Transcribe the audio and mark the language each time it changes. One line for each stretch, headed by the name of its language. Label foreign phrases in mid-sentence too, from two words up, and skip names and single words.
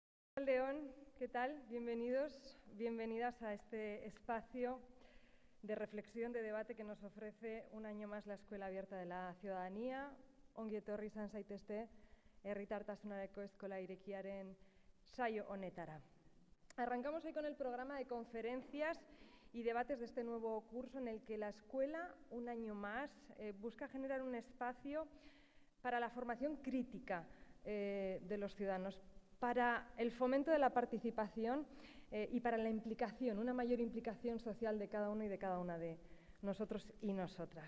Spanish: León, ¿qué tal? Bienvenidos, bienvenidas a este espacio de reflexión, de debate que nos ofrece un año más la Escuela Abierta de la Ciudadanía.
Basque: Ongi etorri izan zaitezte herritartasunareko eskola irekiaren saio honetara.
Spanish: Arrancamos hoy con el programa de conferencias y debates de este nuevo curso en el que la escuela, un año más, busca generar un espacio para la formación crítica de los ciudadanos, para el fomento de la participación y para la implicación, una mayor implicación social de cada uno y de cada una de nosotros y nosotras.